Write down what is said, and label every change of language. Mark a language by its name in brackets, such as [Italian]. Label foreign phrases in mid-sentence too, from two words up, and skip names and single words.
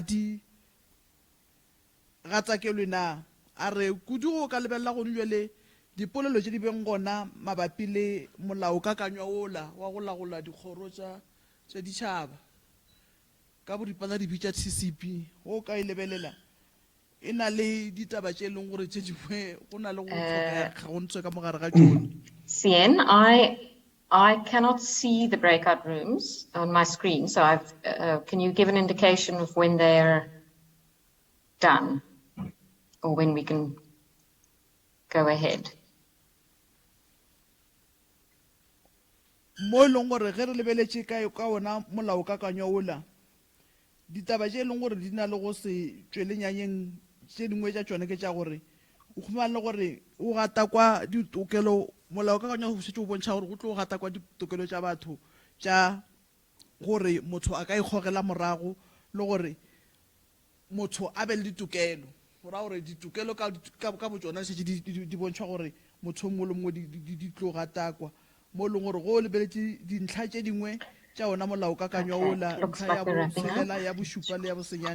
[Northern Sotho] ga tsakelwe na a re kudu go ka lebelela go njwele dipolelo tše di beng gona mabapi le molao kakanywa ola wa go lagola dikgoro tša ditšhaba ka boripana di bitša TCP o ka e lebelela e na le ditaba tše e leng gore tše dingwe go na le go tlhokega go ntse ka mogare ga tšone. [English] Sien, I cannot see the breakout rooms on my screen, so can you give an indication of when they're done or when we can go ahead? [Northern Sotho] Mo leng gore ge re lebeletše ka ona molao kakanywa ola ditaba tše e leng gore di na le go se tšwele nyanyeng tše dingwe tša tšone ke tša gore o khumana le gore o gata kwa ditokelo molao kakanywa go šetše o bontšha gore go tlo gata kwa ditokelo tša batho tša gore motho a ka ikgogela morago le gore motho a be le ditokelo gora gore ditokelo ka botšona šetše di bontšha gore motho mongwe le mongwe di tlo gatakwa mo leng gore go lebeletse dintlha tše dingwe tša ona molao kakanywa ola ntlha ya botshelela ya bošupa le ya bosenyane